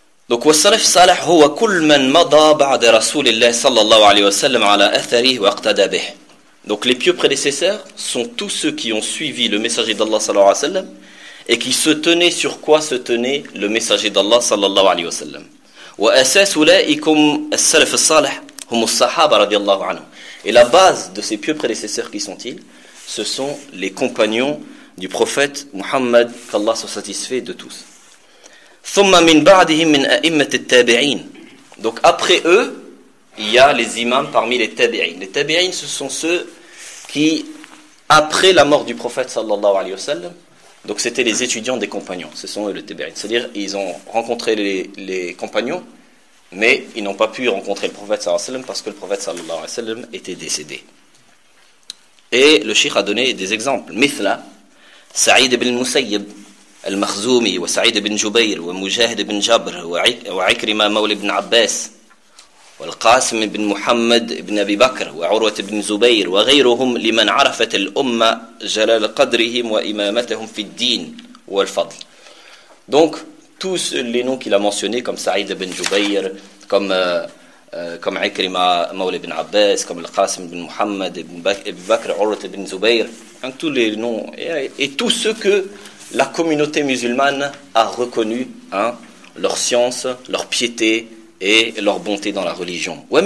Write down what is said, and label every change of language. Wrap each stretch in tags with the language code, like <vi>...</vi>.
<fr>Donc, «</fr> <ar>وَالسَّلَفْ صَلَحْ هُوَ كُلْ مَنْ مَضَى بَعْدَ رَسُولِ اللَّهِ صَلَّى اللَّهُ عَلَيْهِ وَسَلَّمْ عَلَىٰ أَثَرِهِ وَاَقْتَدَى بِهِ</ar> <fr>» Donc, les pieux prédécesseurs sont tous ceux qui ont suivi le messager d'Allah, sallallahu alayhi wa sallam, et qui se tenaient sur quoi se tenait le messager d'Allah, sallallahu alayhi wa sallam.</fr> <ar>« وَأَسَاسُ لَئِكُمْ السَّلَفِ الصَّلَحْ هُمُ الصَّحَابَ رَضِيَ اللَّهُ عَنْهُ »</ar> <fr>Et la base de ces pieux prédécesseurs, qui sont-ils ? Ce sont les compagnons du prophète Muhammad, qu'Allah soit satisfait de tous.</fr> <ar>ثم من بعدهم من أئمة التابعين.</ar> <fr>Donc après eux, il y a les imams parmi les tabi'in. Les tabi'in, ce sont ceux qui, après la mort du prophète sallallahu alayhi wa sallam, donc c'était les étudiants des compagnons, ce sont eux les tabi'in. C'est-à-dire, ils ont rencontré les compagnons, mais ils n'ont pas pu rencontrer le prophète sallallahu alayhi wa sallam parce que le prophète sallallahu alayhi wa sallam était décédé. Et le shaykh a donné des exemples.</fr> <ar>مثل سعيد بن المسيب المخزومي وسعيد بن جبير ومجاهد بن جبر وعكرمة مولى بن عباس والقاسم بن محمد بن أبي بكر وعروة بن زبير وغيرهم لمن عرفت الأمة جلال قدرهم وإمامتهم في الدين والفضل.</ar> <fr>Donc tous les noms qu'il a mentionnés comme Saïd ibn Jubayr, comme Ikrima Mawla ibn Abbas, comme Al-Qasim ibn Muhammad ibn Bakr, Urwa ibn Zubayr, tous les noms et tous ceux que la communauté musulmane a reconnu, hein, leur science, leur piété et leur bonté dans la religion.</fr>